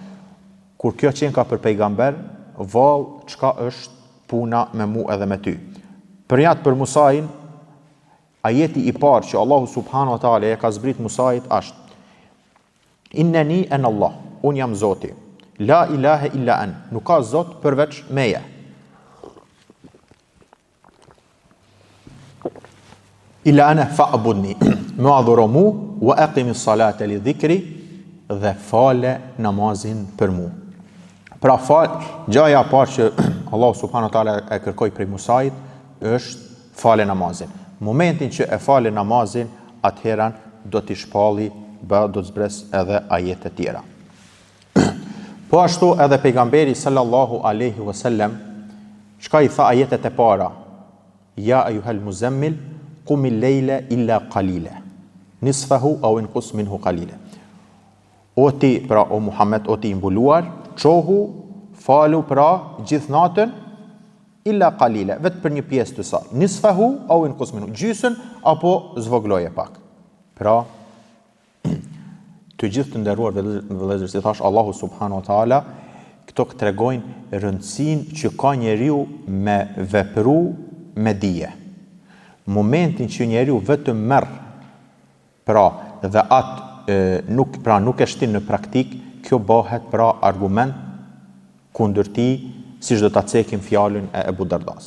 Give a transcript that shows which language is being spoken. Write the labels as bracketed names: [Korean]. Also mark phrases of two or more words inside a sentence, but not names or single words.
[Albanian] Kur kjo qenë ka për pejgamber, vallë çka është puna me mu edhe me ty. Për Musain, ajeti i parë që Allahu [Arabic] سبحانه وتعالى [Albanian] e ka zbrit Musait është: [Arabic] إنني أنا الله, [Albanian] un jam Zoti. [Arabic] لا إله إلا أن, [Albanian] nuk ka Zot përveç meje. [Arabic] إلا أنا فاعبدني, [Albanian] më adhuro mu, [Arabic] وأقم الصلاة لذكري, [Albanian] dhe fale namazin për mu. Pra gjaja parë që Allahu [Arabic] سبحانه وتعالى [Albanian] e kërkoi prej Musait është fale namazin. Momentin që e fale namazin, atëherën do t'i shpalli, do të zbres edhe ajete tjera. Po ashtu edhe pejgamberi [Arabic] صلى الله عليه وسلم, [Albanian] çka i tha ajetet e para? [Arabic] يا أيها المزمل قم الليل إلا قليلا نصفه أو انقص منه قليلا. [Albanian] O ti, pra o Muhammed, o ti imbuluar, çohu, falu pra gjithë natën, [Arabic] إلا قليلا, [Albanian] vetë për një pjesë të saj. [Arabic] نصفه أو انقص منه, [Albanian] gjysën apo zvogloje pak. Pra, të gjithë të nderuar vëllezër, si thash Allahu [Arabic] سبحانه وتعالى, [Albanian] këto tregojnë rëndësinë që ka njeriu me vepru me dije. Momentin që njeriu vetëm merr pra dhe atë nuk e shtin në praktik, kjo bëhet pra argument kundër tij, siç do ta cekim fjalën e Ebu Dardas.